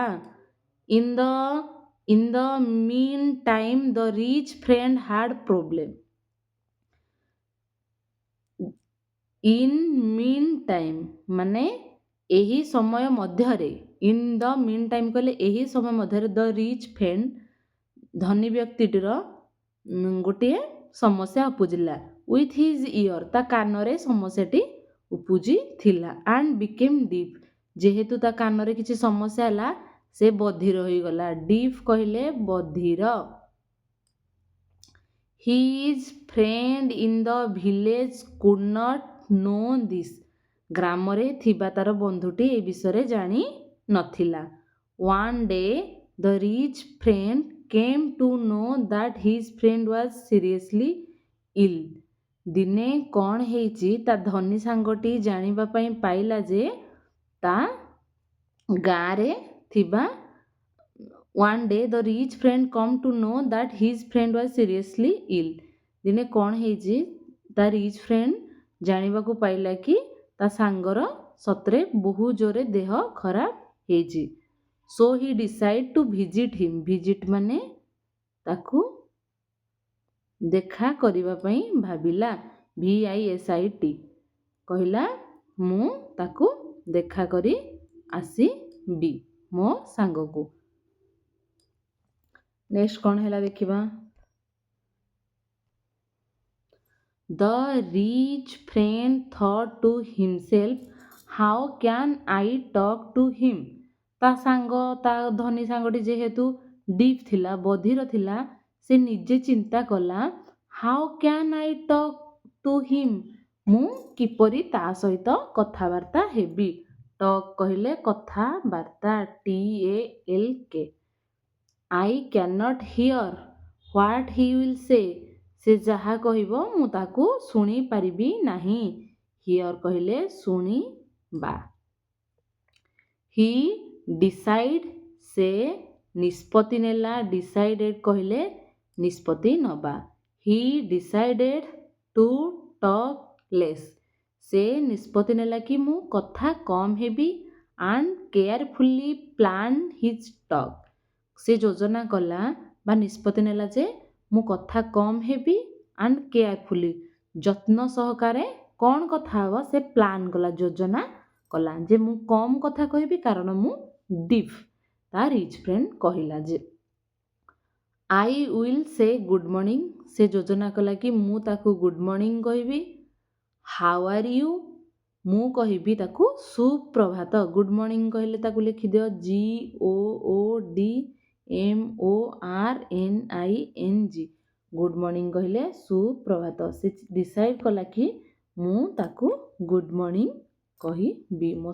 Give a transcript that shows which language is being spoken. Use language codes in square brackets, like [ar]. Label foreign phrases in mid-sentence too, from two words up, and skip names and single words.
[en] in the mean time the rich friend had problem, in mean time [or] ମାନେ ଏହି ସମୟ ମଧ୍ୟରେ, [en] in the mean time [or] କହିଲେ ଏହି ସମୟ ମଧ୍ୟରେ, [en] the rich friend [or] ଧନୀ ବ୍ୟକ୍ତିଟିର ଗୋଟିଏ ସମସ୍ୟା ଉପୁଜିଲା। [en] with his ear [or] ତା କାନରେ ସମସ୍ୟାଟି ଉପୁଜିଥିଲା [en] and became deaf [or] ଯେହେତୁ ତା କାନରେ କିଛି ସମସ୍ୟା ହେଲା ସେ ବଧିର ହୋଇଗଲା deaf କହିଲେ ବଧିର [en] his friend in the village could not know this [or] ଗ୍ରାମରେ ଥିବା ତାର ବନ୍ଧୁଟି ଏ ବିଷୟରେ ଜାଣି ନଥିଲା [en] one day the rich friend came to know that his friend was seriously ill [or] ଦିନେ କ'ଣ ହେଇଛି ତା ଧନୀ ସାଙ୍ଗଟି ଜାଣିବା ପାଇଁ ପାଇଲା ଯେ ତା ଗାଁରେ ଥିବା [en] one day the rich friend come to know that his friend was seriously ill [or] ଦିନେ କ'ଣ ହେଇଛି ତା [en] rich friend [or] ଜାଣିବାକୁ ପାଇଲା କି ତା ସାଙ୍ଗର ସତରେ ବହୁତ ଜୋରେ ଦେହ ଖରାପ ହେଇଛି [en] so he decide to visit him visit [or] ମାନେ ତାକୁ ଦେଖା କରିବା ପାଇଁ ଭାବିଲା VISIT କହିଲା ମୁଁ ତାକୁ ଦେଖା କରି ଆସିବି ମୋ ସାଙ୍ଗକୁ ନେକ୍ସଟ କ'ଣ ହେଲା ଦେଖିବା [en] The rich friend thought to himself how can I talk to him [or] ତା ସାଙ୍ଗ ତା ଧନୀ ସାଙ୍ଗଟି ଯେହେତୁ ଡିଫ୍ ଥିଲା ବଧିର ଥିଲା ସେ ନିଜେ ଚିନ୍ତା କଲା [en] how can I talk to him [or] ମୁଁ କିପରି ତା ସହିତ କଥାବାର୍ତ୍ତା ହେବି ଟକ୍ କହିଲେ କଥାବାର୍ତ୍ତା TALK [en] I cannot hear what he will say [or] ସେ ଯାହା କହିବ ମୁଁ ତାକୁ ଶୁଣିପାରିବି ନାହିଁ hear କହିଲେ ଶୁଣିବା [en] he decide [or] ସେ ନିଷ୍ପତ୍ତି ନେଲା decided କହିଲେ ନିଷ୍ପତ୍ତି ନେବା [en] he decided to talk less [or] ସେ ନିଷ୍ପତ୍ତି ନେଲା କି ମୁଁ କଥା କମ୍ ହେବି [en] and carefully plan his talk [or] ସେ ଯୋଜନା କଲା ବା ନିଷ୍ପତ୍ତି ନେଲା ଯେ ମୁଁ କଥା କମ୍ ହେବି [en] and carefully [or] ଯତ୍ନ ସହକାରେ କ'ଣ କଥା ହେବ ସେ ପ୍ଲାନ୍ କଲା ଯୋଜନା କଲା ଯେ ମୁଁ କମ୍ କଥା କହିବି କାରଣ ମୁଁ ଡିଫ୍ ତା [en] rich friend [or] କହିଲା ଯେ [en] I will say good morning [or] ସେ ଯୋଜନା କଲା କି ମୁଁ ତାକୁ [en] good morning [or] କହିବି [en] how are you [or] ମୁଁ କହିବି ତାକୁ ସୁପ୍ରଭାତ [en] good morning [or] କହିଲେ ତାକୁ ଲେଖିଦିଅ GOODMORNING [en] good morning [or] କହିଲେ ସୁପ୍ରଭାତ ସେ ଡିସାଇଡ୍ କଲା କି ମୁଁ ତାକୁ [en] good morning [or] କହିବି ମୋ